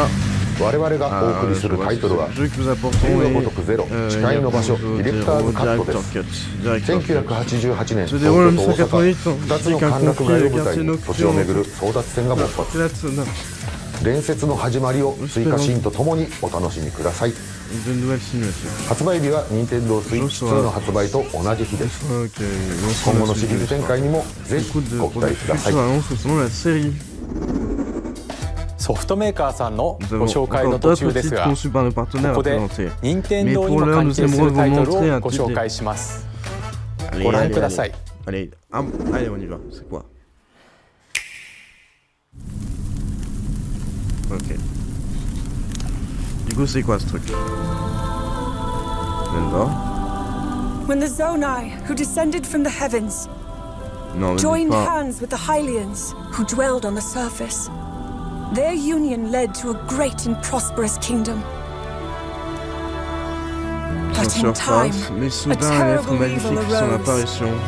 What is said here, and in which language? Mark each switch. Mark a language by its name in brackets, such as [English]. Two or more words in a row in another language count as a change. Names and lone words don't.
[French] Je vois le jeu que nous apportons se déroule en 1988 avec un conflit de quartier nocturne. De nouvelles simulations. [Japanese] 発売日は Nintendo Switch 2の発売と同じ日です。今後のシリーズ展開にもぜひご期待ください。ソフトメーカーさんのご紹介の途中ですが、ここで任天堂にも関係するタイトルをご紹介します。ご覧ください。 [French] Allez, on y va. C'est quoi? Ok. Du coup, c'est quoi ce truc? Zelda? [English] When the Zonai, who descended from the heavens, joined hands with the Hylians, who dwelled on the surface, their union led to a great and prosperous kingdom. But in time, a terrible evil arose.